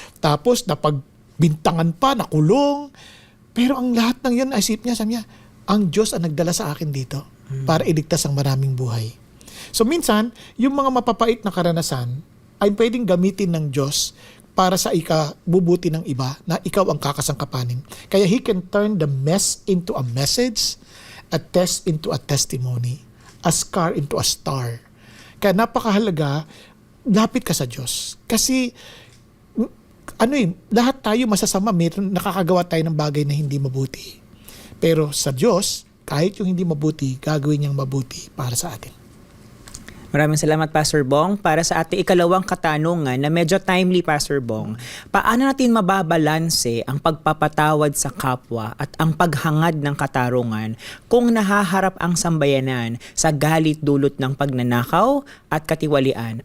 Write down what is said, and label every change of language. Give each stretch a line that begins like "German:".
Filipino: Tapos, napagbintangan pa, nakulong. Pero ang lahat ng yun, isip niya, sabi niya, ang Diyos ang nagdala sa akin dito para iligtas ang maraming buhay. So minsan, yung mga mapapait na karanasan ay pwedeng gamitin ng Diyos para sa ikabubuti ng iba na ikaw ang kakasangkapanin. Kaya
English: He can turn the mess into a message, a test into a testimony, a scar into a star.
Filipino: Kaya napakahalaga, lapit ka sa Diyos. Kasi, lahat tayo masasama, nakakagawa tayo ng bagay na hindi mabuti. Pero sa Diyos, kahit yung hindi mabuti, gagawin niyang mabuti para sa atin. Maraming salamat, Pastor Bong. Para sa ating ikalawang katanungan na medyo timely, Pastor Bong, paano natin mababalanse ang pagpapatawad sa kapwa at ang paghangad ng katarungan kung nahaharap ang sambayanan sa galit dulot ng pagnanakaw at katiwalian?